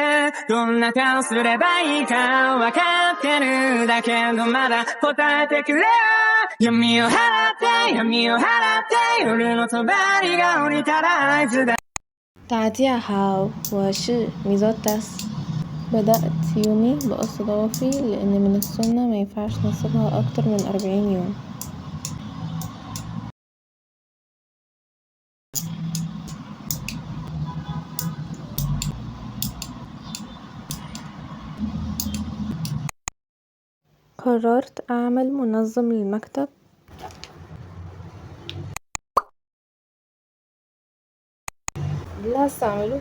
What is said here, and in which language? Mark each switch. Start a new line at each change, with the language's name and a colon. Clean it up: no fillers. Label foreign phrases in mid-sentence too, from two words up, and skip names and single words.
Japanese: どんな顔すればいいかわかってるだけどまだ答えてくれ闇を払って闇を払って夜の帳が降りたら合図だ
Chinese: 大家好，我是ميزوتاس.
Arabic: بدأت يومي بقص ضوافري لأن من السنة مينفعش نسيبها أكتر من 40 يوم. قررت أعمل منظم للمكتب اللي هستعمله.